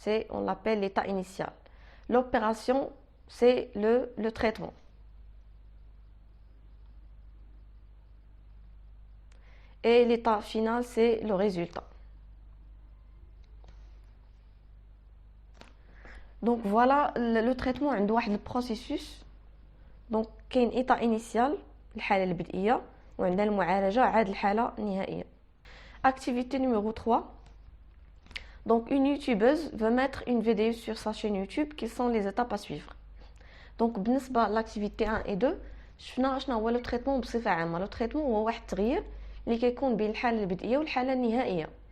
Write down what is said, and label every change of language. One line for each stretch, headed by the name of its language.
French: On l'appelle l'état initial. L'opération, c'est le traitement. Et l'état final, c'est le résultat. Donc, voilà, le traitement a un processus.
Arabic: Donc, كاين
French: état initial,
Arabic: الحالة البدئية, وعندنا المعالجة عاد الحالة النهائية.
French: Activité numéro 3. Donc, une youtubeuse veut mettre une vidéo sur sa chaîne YouTube. Quelles sont les étapes à suivre?
Arabic: Donc, بالنسبة
French: l'activité 1 et 2,
Arabic: شفنا شنو هو
French: لو تريتمون
Arabic: بصفة عامة. لو تريتمون هو واحد التغيير اللي كيكون بين الحالة البدئية والحالة النهائية.